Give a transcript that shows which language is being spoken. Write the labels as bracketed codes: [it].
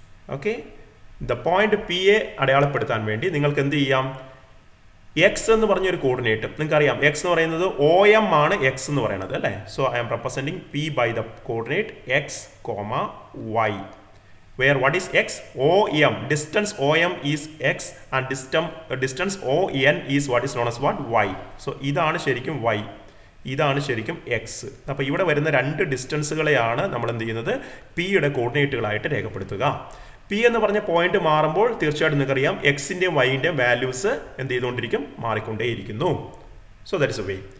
[ml] Okay, the point P യെ അടയാളപ്പെടുത്താൻ വേണ്ടി നിങ്ങൾക്ക് എന്ത് ചെയ്യാം? എക്സ് എന്ന് പറഞ്ഞൊരു കോർഡിനേറ്റ് നിങ്ങൾക്കറിയാം. എക്സ് എന്ന് പറയുന്നത് OM ആണ് എക്സ് എന്ന് പറയുന്നത്, അല്ലേ? [en] So I am representing P by the coordinate X, Y. Where what is X? OM. Distance OM is X and distance ON is what is known as what? Y. [ml] So ഇതാണ് ശരിക്കും Y, ഇതാണ് ശരിക്കും X. അപ്പോൾ ഇവിടെ വരുന്ന 2 ഡിസ്റ്റൻസുകളെയാണ് നമ്മൾ എന്ത് ചെയ്യുന്നത്? P യുടെ കോർഡിനേറ്റുകളായിട്ട് രേഖപ്പെടുത്തുക. P എന്ന് പറഞ്ഞ പോയിന്റ് മാറുമ്പോൾ തീർച്ചയായിട്ടും നിങ്ങൾക്കറിയാം എക്സിൻ്റെയും വൈൻ്റെയും വാല്യൂസ് എന്ത് ചെയ്തുകൊണ്ടിരിക്കും? മാറിക്കൊണ്ടേയിരിക്കുന്നു. [en] So that is a way.